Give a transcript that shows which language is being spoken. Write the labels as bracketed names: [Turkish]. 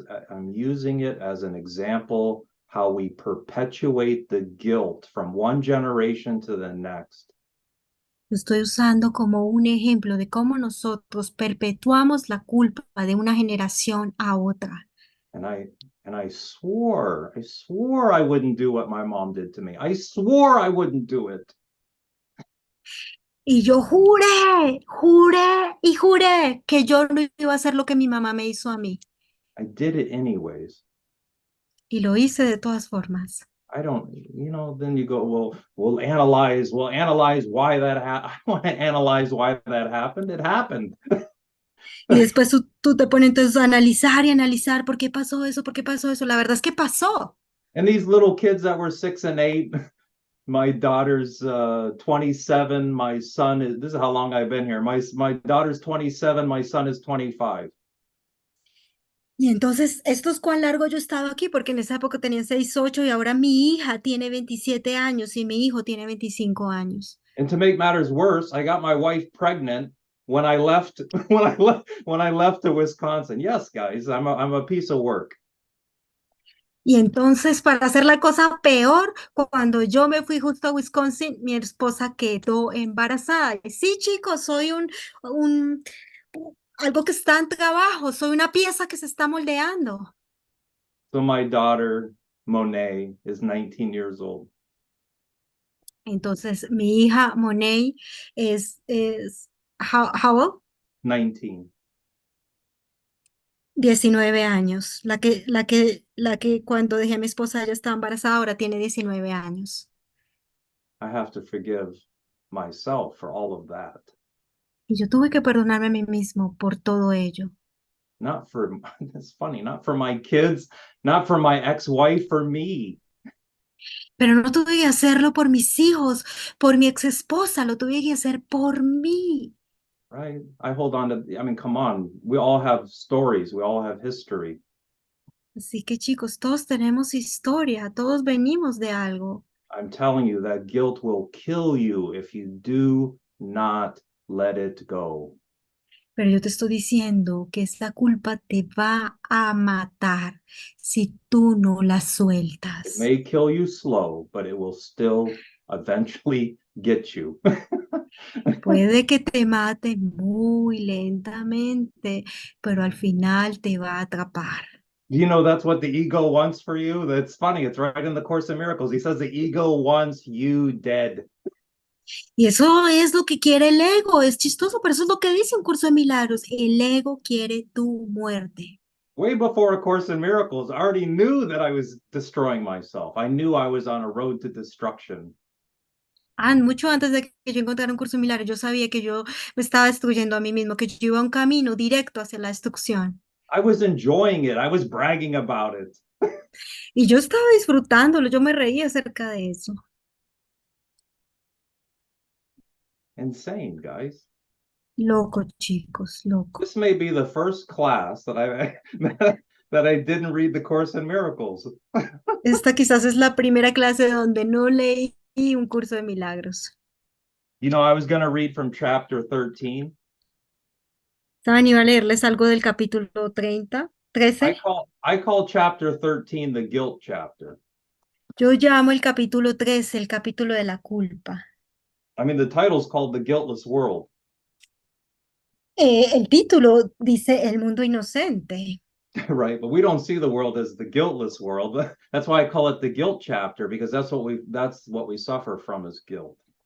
[English] I'm using it as an example how we perpetuate the guilt from one generation to the next. [Spanish] Lo estoy usando como un ejemplo de cómo nosotros perpetuamos la culpa de una generación a otra. [English] And I swore I wouldn't do what my mom did to me. I swore I wouldn't do it. [Spanish] Y yo juré y juré que yo no iba a hacer lo que mi mamá me hizo a mí. [English] I did it anyways. [Spanish] Y lo hice de todas formas. [English] I don't, then you go, well, we'll analyze why that happened. I want to analyze why that happened. It happened. [Spanish] Y después tú te pones entonces a analizar y analizar por qué pasó eso, por qué pasó eso. La verdad es que pasó. [English] And these little kids that were 6 and 8, my daughter's 27, my son is, this is how long I've been here. My daughter's 27, my son is 25. [Spanish] Y entonces, esto es cuán largo yo he estado aquí, porque en esa época tenían 6, 8 y ahora mi hija tiene 27 años y mi hijo tiene 25 años. [English] And to make matters worse, I got my wife pregnant when I left when I left to Wisconsin. Yes, guys, I'm a piece of work. [Spanish] Y entonces, para hacer la cosa peor, cuando yo me fui justo a Wisconsin, mi esposa quedó embarazada. Y sí, chicos, soy algo que está en trabajo, soy una pieza que se está moldeando. [English] So my daughter, Monet, is 19 years old. [Spanish] Entonces, mi hija Monet es [English] how old? 19. [Spanish] 19 años. La que cuando dejé a mi esposa ella estaba embarazada, ahora tiene 19 años. [English] I have to forgive myself for all of that. [Spanish] Y yo tuve que perdonarme a mí mismo por todo ello. [English] Not for, it's funny, not for my kids, not for my ex-wife, for me. [Spanish] Pero no tuve que hacerlo por mis hijos, por mi ex esposa, lo tuve que hacer por mí. [English] Right? I hold on to, I mean, come on. We all have stories. We all have history. [Spanish] Así que chicos, todos tenemos historia, todos venimos de algo. [English] I'm telling you that guilt will kill you if you do not let it go. [Spanish] Pero yo te estoy diciendo que esta culpa te va a matar si tú no la [English] It [Spanish] sueltas. [English] may kill you slow, but it will still eventually get you. [Spanish] Puede que te mate muy lentamente, pero al final te va a atrapar. [English] You know, that's what the ego wants for you. That's funny. It's right in the Course in Miracles. He says the ego wants you dead. [Spanish] Y eso es lo que quiere el ego. Es chistoso, pero eso es lo que dice un curso de milagros. El ego quiere tu muerte. [English] Way before A Course in Miracles, I already knew that I was destroying myself. I knew I was on a road to destruction. [Spanish] Mucho antes de que yo encontrara un curso de milagros, yo sabía que yo me estaba destruyendo a mí mismo, que yo iba a un camino directo hacia la destrucción. [English] I was enjoying it. I was bragging about it. [Spanish] Y yo estaba disfrutándolo, yo me reía acerca de eso. [English] Insane, guys. [Spanish] Loco, chicos, loco. [English] This may be the first class that that I didn't read the Course in Miracles. [Spanish] Esta quizás es la primera clase donde no leí un curso de milagros. [English] You know, I was going to read from chapter 13. [Spanish] ¿Saben? Iba a leerles algo del capítulo 13. [English] I call chapter 13 the guilt chapter. [Spanish] Yo llamo el capítulo 13 el capítulo de la culpa. [English] I mean, the title's called The Guiltless World. [Spanish] El título dice El mundo inocente. [English] Right, but we don't see the world as the guiltless world. That's why I call it the guilt chapter, because that's what we suffer from is guilt.